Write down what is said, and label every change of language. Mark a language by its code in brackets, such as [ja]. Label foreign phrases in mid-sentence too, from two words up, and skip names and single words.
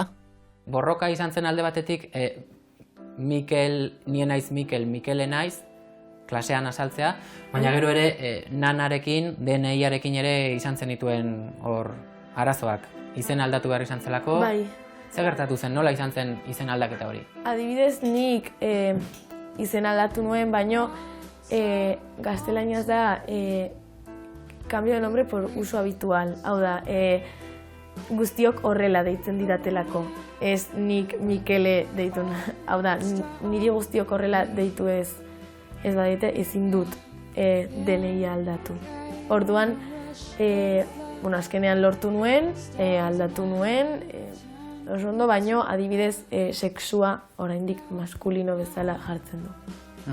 [eu] Borroka izan zen alde batetik, Mikel, nien naiz Mikel, Mikele naiz, klasean azaltzea, baina gero ere nanarekin, DNI-arekin ere izan zenituen hor arazoak. Izen aldatu behar izan zelako. Bai. Zer gertatu zen, nola izan zen izen aldaketa hori? Adibidez, nik izen aldatu nuen, baino gaztelaniaz da [es] cambio de nombre por uso habitual. [eu] Hau da, guztiok horrela deitzen didatelako. Ez nik Mikele deitu. Hau da, niri guztiok horrela deitu ez badite, ezin dut DNI aldatu. Orduan, azkenean lortu nuen, aldatu nuen, oso ondo, baino adibidez sexua oraindik maskulino bezala jartzen du.